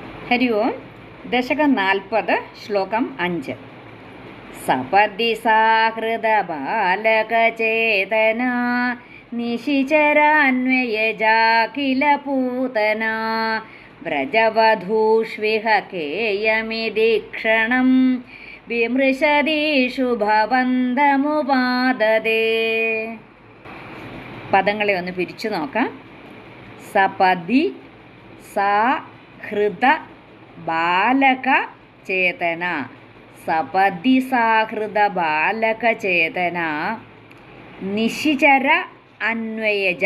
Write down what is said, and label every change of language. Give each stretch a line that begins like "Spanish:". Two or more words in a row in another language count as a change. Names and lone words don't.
Sanskrit: हरि ओं। दशकं 40 श्लोकं 5 सपदि साहृदबालकचेतना निशिचरान्वयजा किल पूतना व्रजवधूष्विह केयमिति क्षणं വിമൃശതീഷു ഭവന്തമുപാദതേ.
Malayalam: പദങ്ങളെ ഒന്ന് പിരിച്ചു നോക്കാം.
Sanskrit: സപദി സാ ഹൃദ ബാലക ചേതന. സപദി സാഹൃദ ബാലക ചേതന നിശിചര അന്വയജ.